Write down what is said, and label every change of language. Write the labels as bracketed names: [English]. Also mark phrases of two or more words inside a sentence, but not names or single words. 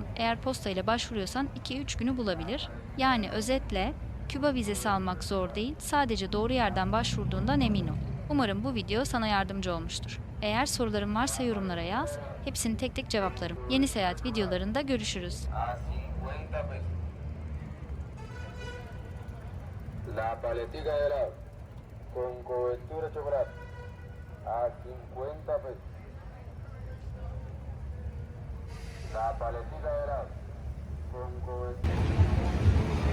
[Turkish] Eğer posta ile başvuruyorsan 2-3 günü bulabilir. Yani özetle Küba vizesi almak zor değil, sadece doğru yerden başvurduğundan emin ol. Umarım bu video sana yardımcı olmuştur. Eğer soruların varsa yorumlara yaz, hepsini tek tek cevaplarım. Yeni seyahat videolarında görüşürüz. [Spanish] La paletica de helado con cobertura de chocolate a 50 pesos. La paletica de helado con cobertura.